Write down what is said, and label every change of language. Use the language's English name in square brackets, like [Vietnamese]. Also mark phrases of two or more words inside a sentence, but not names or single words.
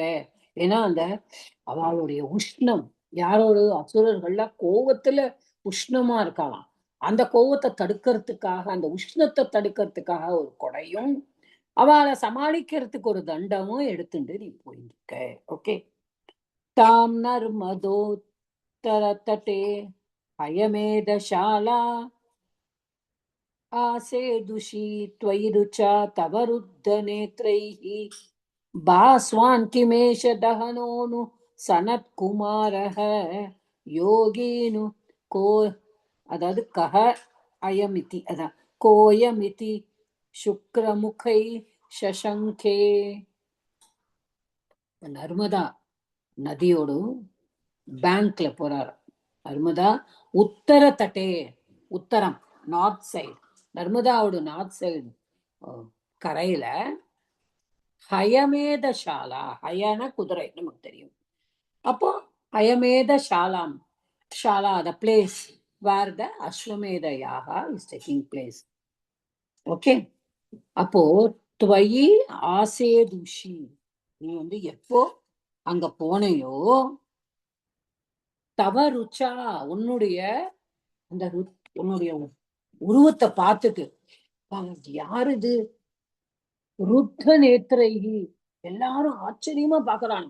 [Tamil] ஏன்னா அந்த அவளுடைய உஷ்ணம், யாரோட அசுரர்கள்ல கோவத்துல உஷ்ணமா இருக்கலாம், அந்த கோவத்தை தடுக்கிறதுக்காக, அந்த உஷ்ணத்தை தடுக்கிறதுக்காக ஒரு கொடையும், அவளை சமாளிக்கிறதுக்கு ஒரு தண்டமும் எடுத்துட்டு நீ போயிருக்க. [Sanskrit] ஓகே. ताम् नर्मदोत्तरतटे अयमेधशाला आसेदुषि त्वयि रुचा तव रुद्ध नेत्रैः भास्वान् किमेष दहनोनु सनत्कुमारः योगीनु को, அதாவது कह अयमिति, अतान् कोयमिति शुक्रमुखै शशङ्के. [Tamil] நர்மதா நதியோடு பேங்க்ல போறாரு. [Sanskrit] नर्मदा उत्तर तटे, [Tamil] உத்தரம் [English] north side, [Tamil] நர்மதாவோட [English] north side [Tamil] கரையில [Sanskrit] हयमेध शाला, [Tamil] ஹயன குதிரை நமக்கு தெரியும். [English] அப்போ [Sanskrit] हयमेध शालाम्, [English] shala the place where the ashvamedha yaga is taking place. [Tamil] ஓகே. அப்போ [Sanskrit] त्वयि आसेदुषि, [Tamil] நீ எப்போ அங்க போனையோ, [Sanskrit] तव रुचा, [Tamil] உன்னுடைய அந்த உன்னுடைய உருவத்தை பார்த்துட்டு, யாரு இது [Sanskrit] रुद्ध नेत्रैः, [Tamil] எல்லாரும் ஆச்சரியமா பாக்குறாங்க.